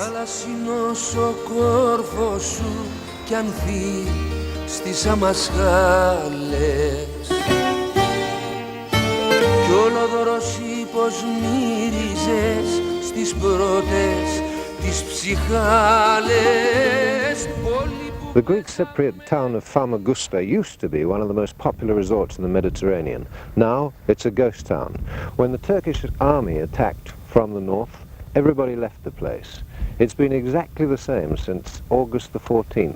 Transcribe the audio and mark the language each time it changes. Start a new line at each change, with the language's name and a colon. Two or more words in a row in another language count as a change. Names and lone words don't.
Greek: Θαλασσινός ο κόρφος σου κι ανθεί στις αμασχάλες κι ολοδωρός πως μύριζες στις πρώτες τις ψυχάλες.
English: The Greek Cypriot town of Famagusta used to be one of the most popular resorts in the Mediterranean. Now it's a ghost town. When the Turkish army attacked from the north, everybody left the place. It's been exactly the same since August the 14th.